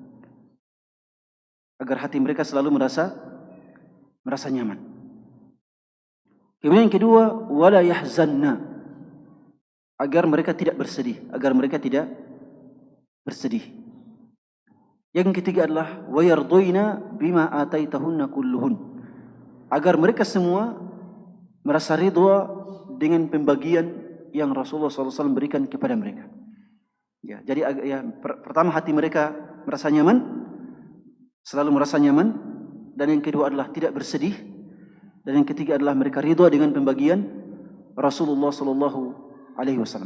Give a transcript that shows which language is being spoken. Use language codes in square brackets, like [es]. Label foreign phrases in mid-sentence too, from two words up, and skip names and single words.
[id] Kemudian yang kedua, [ar] ولا يحزنّ, [id] agar mereka tidak bersedih. Yang ketiga adalah [ar] ويرضين بما آتيتهن كلهن, [id] agar mereka semua merasa ridha dengan pembagian yang Rasulullah SAW berikan kepada mereka. Ya, jadi pertama hati mereka merasa nyaman, selalu merasa nyaman, dan yang kedua adalah tidak bersedih, dan yang ketiga adalah mereka ridha dengan pembagian Rasulullah SAW.